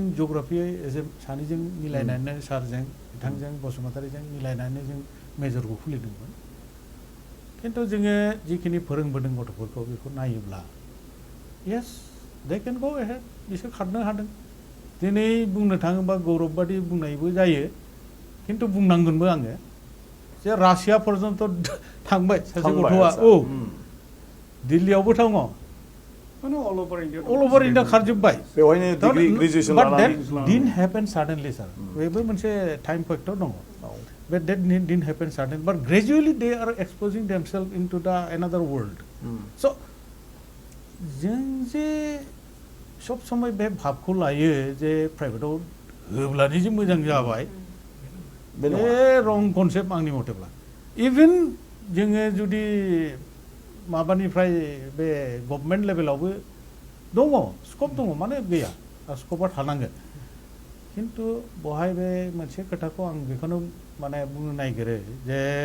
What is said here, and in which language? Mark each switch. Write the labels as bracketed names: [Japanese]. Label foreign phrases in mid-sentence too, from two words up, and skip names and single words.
[Bodo] जिअ'ग्राफि एसे सानैजों मिलायनानै सारजों बिथांजों बसुमतारीजों मिलायनानै जों मेजरखौ खुलिदोंमोन खिन्थु जोङो जिखिनि फोरोंबोदों गथ'फोरखौ बेखौ नायोब्ला [English] yes they can go ahead [Bodo] बिसोर खारनो हादों दिनै बुंनो थाङोबा गौरब बादि बुंनायबो जायो खिन्थु बुंनांगोनबो आङो जे रासिया पर्यन्त थांबाय सासे गथ'आ औ दिल्लीयावबो दङ [English] all over India all over India [Bodo] खारजोब्बाय बेवहायनो [English] degree graduation but that [Bodo] लानानै [English] didn't happen suddenly sir [Bodo] बेबो मोनसे टाइम फैक्टर दङ [English] but that didn't happen suddenly but gradually they are exposing themselves into the another world so [Bodo] जों जे सब समय बे भाबखौ लायो जे प्राइभेटआव होब्लानो जे मोजां जाबाय बे रं कनसेप्ट आंनि मथेब्ला इभेन जोङो जुदि माबानिफ्राय बे गभर्नमेन्ट लेभेलावबो दङ स्कप दङ माने गैया स्कपआ थानांगोन खिन्थु बहाय बे मोनसे खोथाखौ आं बेखौनो माने बुंनो नागिरो जे